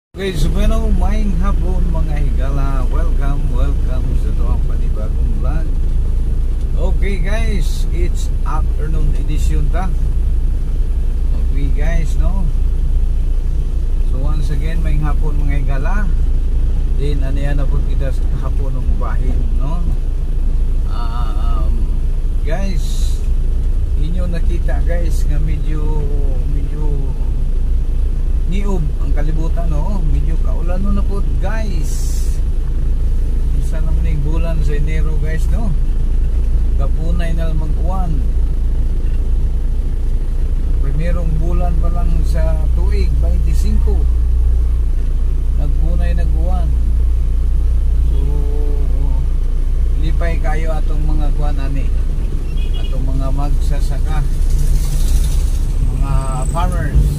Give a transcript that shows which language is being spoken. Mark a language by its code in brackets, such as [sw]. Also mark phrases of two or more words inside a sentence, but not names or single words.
[ceb] Okay, so bueno, maing hapon mga higala. Welcome sa itong panibagong vlog. [en] Okay guys, it's afternoon edition ta. Okay guys, no? So once again, [ceb] maing hapon mga higala. Then ano yan na po kita sa hapon ng bahin, no? Guys, inyo nakita guys nga medyo niob ang kalibutan, no? Medyo kaulan na po guys. Isa naman yung bulan sa Enero guys, no? Kapunay na lang mag-uwan. Primerong bulan pa lang sa tuig 25 nagpunay nag-uwan. So lipay kayo atong mga kuan ani, atong mga magsasaka, mga farmers.